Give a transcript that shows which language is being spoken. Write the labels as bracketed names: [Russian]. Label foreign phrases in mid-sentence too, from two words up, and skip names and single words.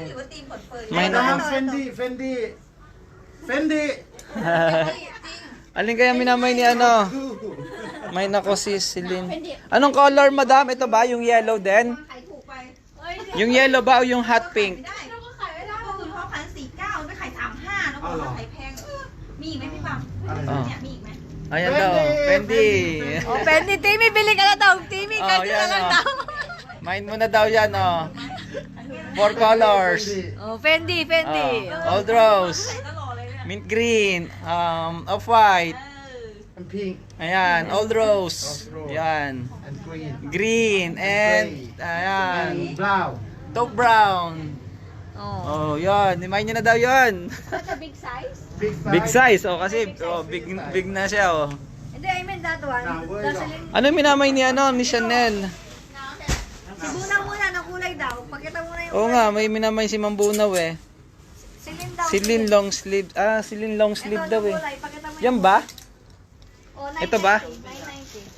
[Filipino] May nako. Fendi. Alin kaya minamay ni May nako si Celine. Anong color, madam? Ito ba yung yellow din? Yung yellow ba o yung hot pink? [Thai] มีไหมพี่ปัง เนี่ยมีอีกไหม [Filipino] Ayan daw, Fendi. Oh, Fendi, Timmy, bili ka na daw. Timmy, Oh, kasi yan, na lang oh. daw. Mind mo na daw yan, 4 colors. Oh, Fendi. [English] Old rose, mint green, off-white. And pink. [Filipino] Ayan, [English] old rose. [Filipino] Ayan, [English] And green. green, and ayan, And brown. taupe brown. Oh. [Filipino] Oh, yan. Imayin niya na daw yan. [English] Big size? Big size, [Filipino] kasi big na siya, Hindi, [English] I mean that one. The silin. [Filipino] Ano minamay ni ni Chanel? Si Bunaw muna, ng kulay daw. Pakita mo na yung Oo nga, may minamay si Mambunaw eh. silin daw. [English] Silin long sleeve. Silin long sleeve [Filipino] Ito, daw yung eh. kulay. Pakita mo Yan yung ba? Oh, Ito ba? 990.